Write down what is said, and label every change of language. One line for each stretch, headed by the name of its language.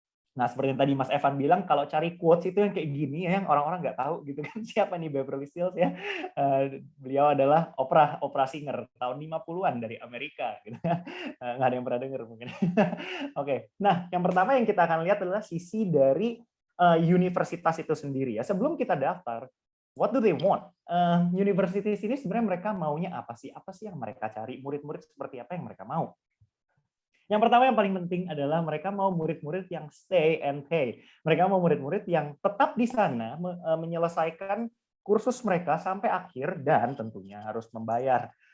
Indonesian: Nah, seperti yang tadi Mas Evan bilang, kalau cari quotes itu yang kayak gini ya, yang orang-orang nggak tahu gitu kan, siapa nih Beverly Hills ya. Beliau adalah opera singer tahun 50-an dari Amerika. Gitu. Nggak ada yang pernah dengar mungkin. Oke, nah yang pertama yang kita akan lihat adalah sisi dari universitas itu sendiri ya. Sebelum kita daftar,
English: what do they want?
Indonesian: Universitas ini sebenarnya mereka maunya apa sih? Apa sih yang mereka cari? Murid-murid seperti apa yang mereka mau? Yang pertama yang paling penting adalah mereka mau murid-murid yang
English: stay and pay.
Indonesian: Mereka mau murid-murid yang tetap di sana menyelesaikan kursus mereka sampai akhir dan tentunya harus membayar.